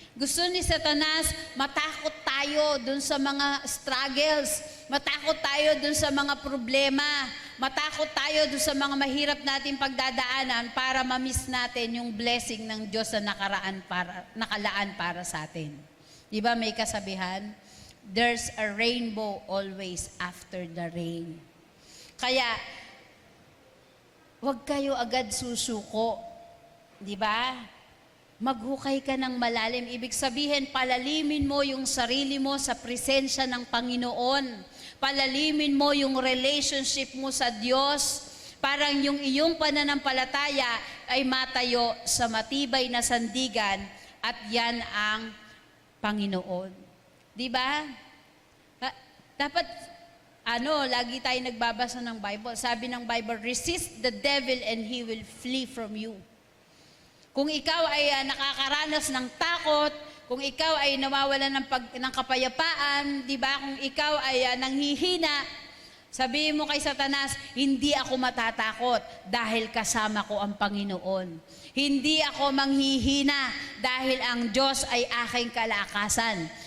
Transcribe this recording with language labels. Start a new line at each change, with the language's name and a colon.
Filipino: Gusto ni Satanas, matakot tayo dun sa mga struggles, matakot tayo dun sa mga problema, matakot tayo dun sa mga mahirap natin pagdadaanan para mamiss natin yung blessing ng Diyos na nakalaan para sa atin. Di ba may kasabihan?
English: There's a rainbow always after the rain.
Filipino: Kaya, huwag kayo agad susuko. Di ba? Maghukay ka ng malalim. Ibig sabihin, palalimin mo yung sarili mo sa presensya ng Panginoon. Palalimin mo yung relationship mo sa Diyos. Parang yung iyong pananampalataya ay matayo sa matibay na sandigan at yan ang Panginoon. Di ba? Dapat lagi tayo nagbabasa ng Bible. Sabi ng Bible,
English: resist the devil and he will flee from you.
Filipino: Kung ikaw ay nakakaranas ng takot, kung ikaw ay nawawalan ng kapayapaan, di ba? Kung ikaw ay nanghihina, sabihin mo kay Satanas, hindi ako matatakot dahil kasama ko ang Panginoon. Hindi ako manghihina dahil ang Diyos ay aking kalakasan.